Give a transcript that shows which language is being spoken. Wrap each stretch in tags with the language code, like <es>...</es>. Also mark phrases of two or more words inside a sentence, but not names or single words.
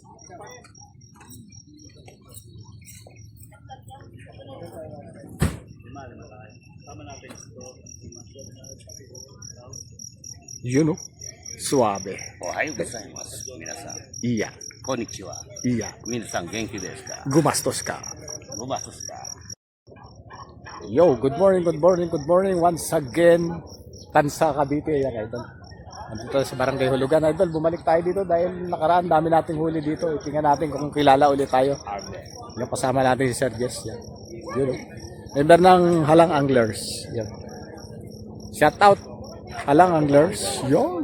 <tl>Yun o. Suabe.</tl> <ja>おはようございます、みなさん. Iya. Konnichiwa. Iya. みなさん元気ですか?</ja> <tl>Gumastos ka. Gumastos ka?</tl> <en>Yo, good morning, good morning, good morning. Once again,</en> <tl>Tansa Cavite. Yan, idol. Nandito sa Barangay Hulugan. Idol, bumalik tayo dito dahil nakaraan dami nating huli dito. Tingnan natin kung kilala ulit tayo. Yung kasama natin si Sir Jess. Yan. Yun o. Member ng Halang Anglers. Yan.</tl> <en>Shout out.</en> <tl>Halang Anglers. Yun.</tl>